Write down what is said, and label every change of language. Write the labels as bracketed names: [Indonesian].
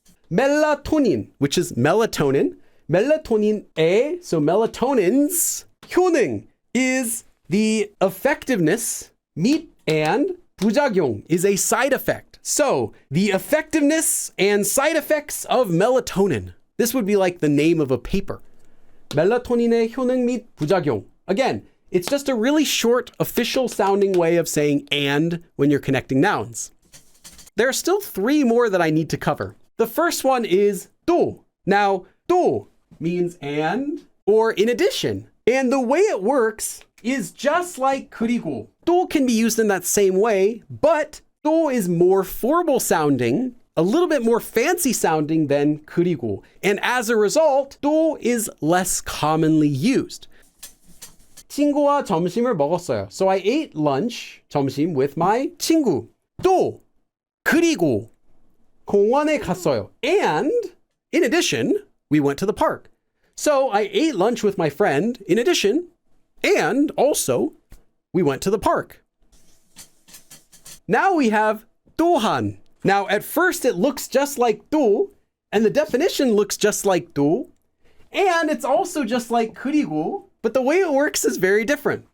[English] Melatonin, which is melatonin. Melatonin-의, so melatonin's 효능 is the effectiveness. 및 and 부작용 is a side effect. So the effectiveness and side effects of melatonin. This would be like the name of a paper. [Korean] 멜라토닌의 효능 및 부작용. [English] Again, it's just a really short, official sounding way of saying and when you're connecting nouns. There are still 3 more that I need to cover. The first one is 또. Now, 또 means and or in addition. And the way it works is just like 그리고. 또 can be used in that same way, but 또 is more formal sounding, a little bit more fancy sounding than 그리고. And as a result, 또 is less commonly used. [Korean] 친구와 점심을 먹었어요. [English] So I ate lunch, 점심, with my 친구. [Korean] 또, 그리고, 공원에 갔어요. [English] And, in addition, we went to the park. So I ate lunch with my friend, in addition, and also, we went to the park. Now we have 또한. Now, at first, it looks just like 또, and the definition looks just like 또, and it's also just like 그리고, but the way it works is very different.